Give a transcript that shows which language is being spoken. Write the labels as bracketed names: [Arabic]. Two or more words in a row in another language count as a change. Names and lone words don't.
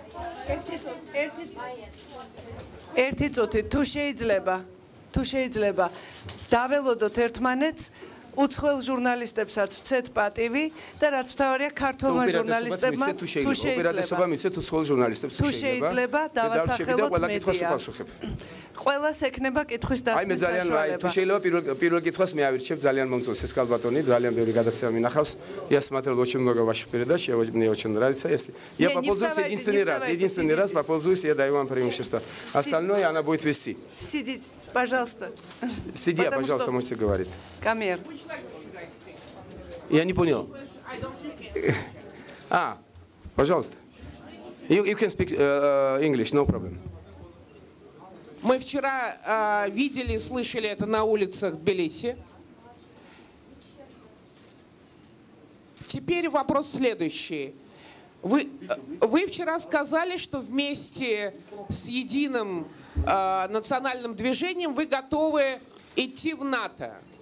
[Georgian] ერთი წუთი თუ შეიძლება დაველოდოთ ერთმანეთს, უცხოელ ჟურნალისტებსაც ვცეთ პატივი და რაც მთავარია ქართველმა ჟურნალისტებმაც თუ უპირატესობა მიცეთ უცხოელ ჟურნალისტებს თუ შეიძლება დავასახელოთ მედია. ყველას ექნება კითხვის დასმის საშუალება. თუ შეიძლება პირველ კითხვას მე ავირჩევ, ძალიან მომწონს ეს კალბატონი, ძალიან ბევრი გადაცემა მინახავს. [Russian] Я смотрел очень много ваших передач, мне очень нравится. Если я попользуюсь единственный раз попользуюсь, я даю вам преимущество. Остальное она будет вести. Сидите, пожалуйста. Сиди, пожалуйста, можете говорить. Камер. Я не понял. Пожалуйста. [English] You can speak English, no problem. [Russian] Мы вчера видели и слышали это на улицах Тбилиси. Теперь вопрос следующий. Вы вчера сказали, что вместе с единым национальным движением вы готовы идти в НАТО.